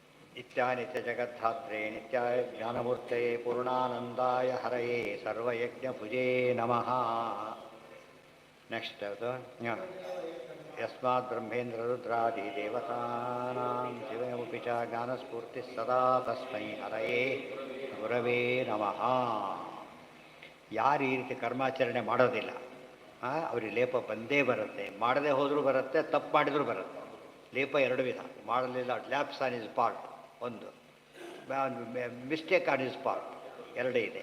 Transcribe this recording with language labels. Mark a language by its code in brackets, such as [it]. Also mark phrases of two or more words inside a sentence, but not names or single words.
[sa] ನಿತ್ಯಾನಿತ್ಯಜಗದ್ಧಾತ್ರೆ ನಿತ್ಯಾಯ ಜ್ಞಾನಮೂರ್ತಯೇ ಪೂರ್ಣಾನಂದಾಯ ಹರಯೇ ಸರ್ವಯಜ್ಞಭುಜೇ ನಮಃ. ನೆಕ್ಸ್ಟ್ ಅದು ಯಸ್ಮಾತ್ ಬ್ರಹ್ಮೇಂದ್ರ ರುದ್ರಾದಿ ದೇವತಾನಾಂ ಶಿವಮುಪಿ ಚ ಜ್ಞಾನಸ್ಫೂರ್ತಿ ಸದಾ ತಸ್ಮೈ ಹರಯೇ ಗುರವೇ ನಮಃ. [kn] ಯಾರು ಈ ರೀತಿ ಕರ್ಮಾಚರಣೆ ಮಾಡೋದಿಲ್ಲ ಅವ್ರಿಗೆ ಲೇಪ ಬಂದೇ ಬರುತ್ತೆ. ಮಾಡದೇ ಹೋದರೂ ಬರುತ್ತೆ, ತಪ್ಪು ಮಾಡಿದರೂ ಬರುತ್ತೆ. ಲೇಪ ಎರಡು ವಿಧ. [en] ಮಾಡಲಿಲ್ಲ lapse on his part ಒಂದು, mistake on his part [kn] ಎರಡೇ ಇದೆ.